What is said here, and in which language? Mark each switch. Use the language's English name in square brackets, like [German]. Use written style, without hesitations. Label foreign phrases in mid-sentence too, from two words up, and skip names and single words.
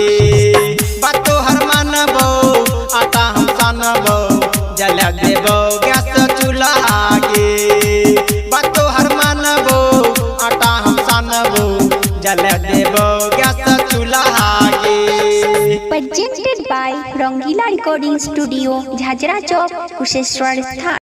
[Maithili] बात तोहर मानबौ आटा हम सानबौ, जल देबौ गैस चूल्हा गे। बात तोहर मानबौ आटा हम सानबौ, जल देबौ गैस चूल्हा गे। [English] Presented by रंगीला recording studio झाझरा चौक कुशेश्वर स्थान।